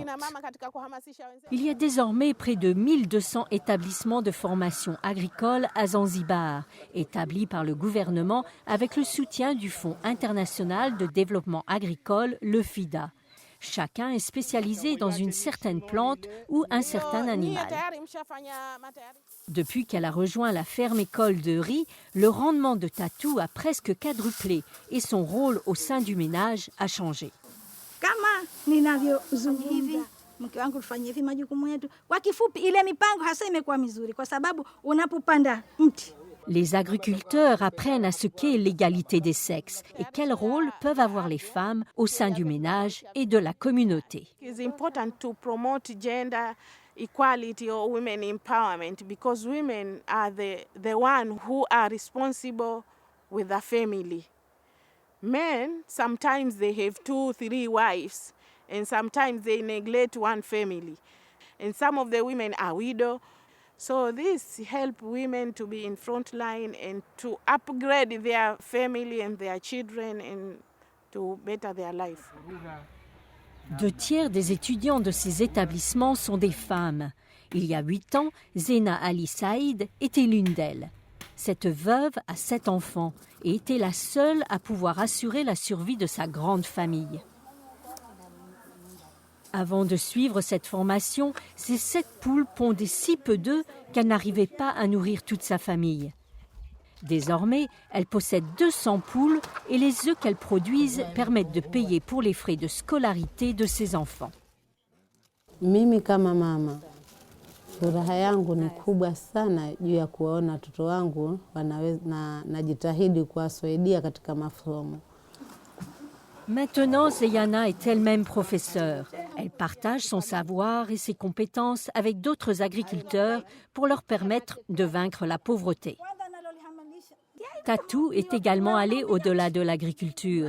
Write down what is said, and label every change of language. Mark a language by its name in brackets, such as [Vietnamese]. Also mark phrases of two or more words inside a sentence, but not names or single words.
[French] Il y a désormais près de 1200 établissements de formation agricole à Zanzibar, établis par le gouvernement avec le soutien du Fonds international de développement agricole, le FIDA. Chacun est spécialisé dans une certaine plante ou un certain animal. Depuis qu'elle a rejoint la ferme-école de riz, le rendement de Tatou a presque quadruplé et son rôle au sein du ménage a changé. [Swahili] Kama ninavyozungumza mke wangu tufanye hivi majukumu yetu. Kwa kifupi ile mipango hasa imekuwa mizuri kwa sababu unapopanda mti. [French] Les agriculteurs apprennent à ce qu'est l'égalité des sexes et quel rôle peuvent avoir les femmes au sein du ménage et de la communauté. [English] It's important to promote gender equality or women empowerment because women are the one who are responsible with the family. Men, sometimes they have 2, 3 wives and sometimes they neglect one family. And some of the women are widows. So this helps women to be in front line and to upgrade their family and their children and to better their life. [French] 2 tiers des étudiants de ces établissements sont des femmes. Il y a 8 ans, Zena Ali Saïd était l'une d'elles. Cette veuve a 7 enfants et était la seule à pouvoir assurer la survie de sa grande famille. Avant de suivre cette formation, ces 7 poules pondaient si peu d'œufs qu'elle n'arrivait pas à nourrir toute sa famille. Désormais, elle possède 200 poules et les œufs qu'elle produisent permettent de payer pour les frais de scolarité de ses enfants. [Swahili] Mimi kama mama, furaha yangu ni kubwa sana juu ya kuona watoto wangu najitahidi kuwasaidia katika masomo. [French] Maintenant, Zeyana est elle-même professeure. Elle partage son savoir et ses compétences avec d'autres agriculteurs pour leur permettre de vaincre la pauvreté. Tatou est également allée au-delà de l'agriculture.